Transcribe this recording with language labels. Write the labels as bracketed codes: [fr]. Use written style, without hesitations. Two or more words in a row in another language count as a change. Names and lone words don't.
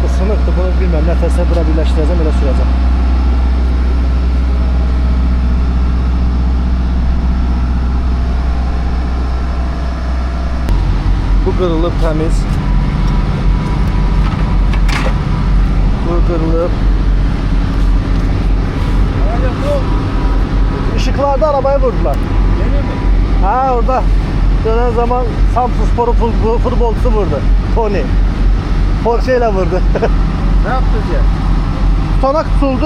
[az] Bu sınıqdır, bunu bilməm. Nətəsə bura birləşdirəcəm, elə sürəcəm. Bu qırılıb təmiz. Bu qırılıb. [tr] Işıklarda arabayı vurdular. Yeni mi? Ha, orada dönen zaman Samsun Spor'un futbolcusu vurdu. Tony. Porsche ile vurdu. Ne yaptınız ya? Tutanak tutuldu.